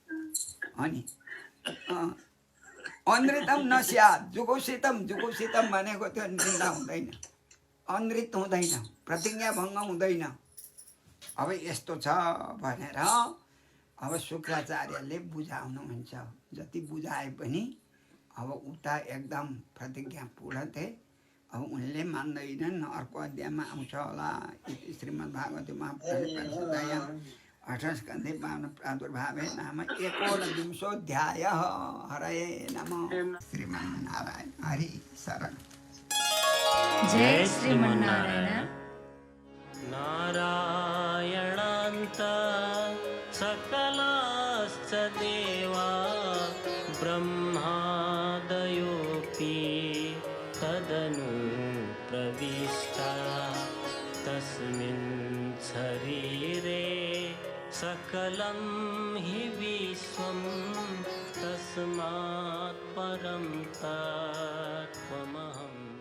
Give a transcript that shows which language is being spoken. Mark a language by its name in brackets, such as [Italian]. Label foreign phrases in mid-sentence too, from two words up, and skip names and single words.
[Nepali] अनि [Sanskrit] अनृतम नस्यात् जुगुप्सितम [Nepali] भनेको त्यो निन्दा हुँदैन, अनृत हुँदैन, प्रतिज्ञा भङ्ग हुँदैन। अब यस्तो छ भनेर अब शुक्राचार्यले बुझाउनुहुन्छ। जति बुझाए पनि अब उता एकदम प्रतिज्ञा पूर्ण थिए। अब उनले मान्दैनन्। अर्को अध्यायमा आउँछ होला। [Sanskrit] श्रीमद् भागवत महापुराणे 8 स्कन्धे प्रादुर्भावे नाम 19 हरये नमः। श्रीमन्नारायण हरि शरण। जय श्रीमन्नारायण। नारायणान्त सकलाश्च देवा ब्रह्मादयोऽपि तदनु प्रविष्टा तस्मिन् शरीरे सकलं हि विश्वं तस्मात् परं तत्त्वमहम्।